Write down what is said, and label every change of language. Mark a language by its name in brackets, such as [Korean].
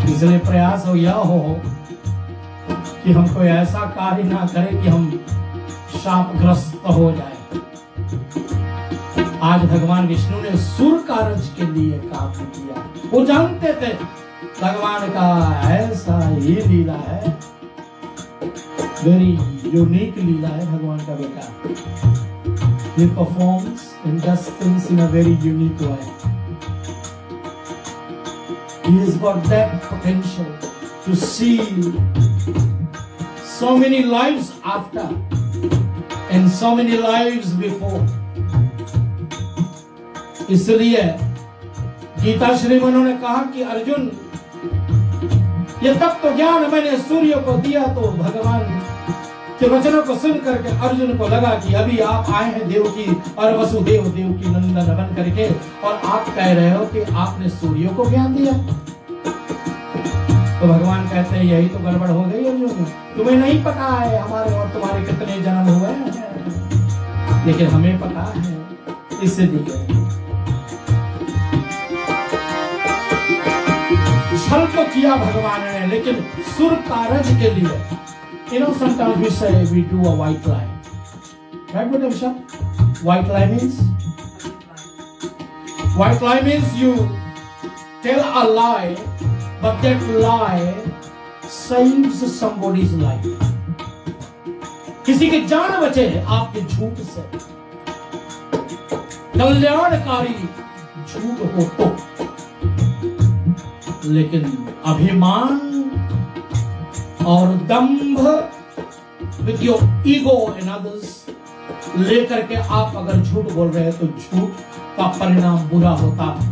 [Hindi] इसलिए प्रयास हो यह हो कि हम कोई ऐसा कार्य ना करें कि हम शापग्रस्त हो जाए। आज भगवान विष्णु ने सुर कार्य के लिए काम किया। वो जानते थे भगवान का ऐसा ही लीला है, [English] very unique [Hindi] लीला है भगवान का बेटा। [English] He performs and does things in a very unique way. He has got that potential to see so many lives after and so many lives before. [Hindi] इसलिए गीता श्री में उन्होंने कहा कि अर्जुन, ये तत्व ज्ञान मैंने सूर्य को दिया। तो भगवान के वचनों को सुन करके अर्जुन को लगा कि अभी आप आए हैं देवकी और वसुदेव देव की नंदन बन करके, और आप कह रहे हो कि आपने सूर्य को ज्ञान दिया। तो भगवान कहते हैं यही तो गड़बड़ हो गई अर्जुन, तुम्हें नहीं पता है हमारे और तुम्हारे कितने जन्म हुए हैं, लेकिन हमें पता है। इसलिए छल तो किया भगवान ने, लेकिन सुर कारज के लिए, [English] you know, sometimes we say we do a white lie, right? What is that? White lie means? White lie means you tell a lie, but that lie saves somebody's life. [Hindi] किसी की जान बचे आपके झूठ से, कल्याणकारी झूठ हो तो। लेकिन अभिमान और दंभ, [English] with your ego and others, [Hindi] लेकर के आप अगर झूठ बोल रहे हैं तो झूठ का परिणाम बुरा होता।